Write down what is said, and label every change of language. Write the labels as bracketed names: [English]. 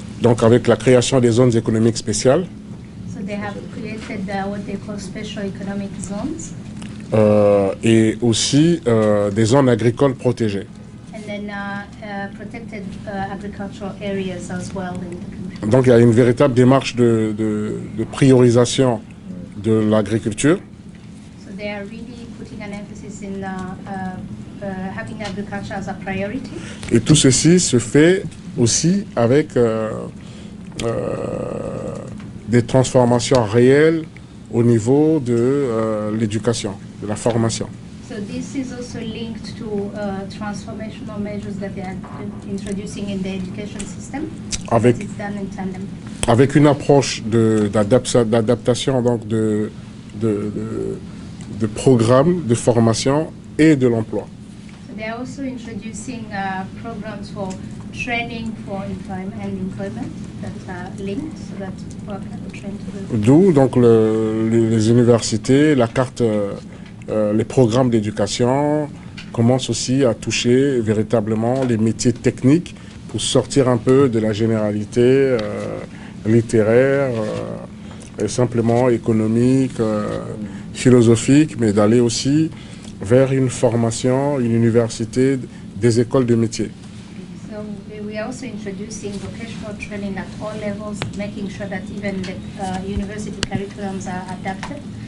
[French] Donc avec la création des zones économiques spéciales. [English] So they have created what they call special economic zones. [French] Et aussi des zones agricoles protégées. [English] And then protected agricultural areas as well in the country. [French] Donc il y a une véritable démarche de priorisation de l'agriculture. [English] So they are really putting an emphasis in having agriculture as a priority. [French] Et tout ceci se fait aussi avec des transformations réelles au niveau de l'éducation, de la formation. [English] So this is also linked to transformational measures that they are introducing in the education system. [French] Avec, [English] it's done in tandem. [French] Avec une approche d'adaptation donc de programmes de formation et de l'emploi. [English] So they are also introducing programs for training for employment that are linked so that people can train to. [French] D'où donc les universités, la carte. Les programmes d'éducation commencent aussi à toucher véritablement les métiers techniques pour sortir un peu de la généralité littéraire, et simplement économique, philosophique, mais d'aller aussi vers une formation, une université, des écoles de métiers. [English] So we are also introducing vocational training at all levels, making sure that even the university curriculums are adapted.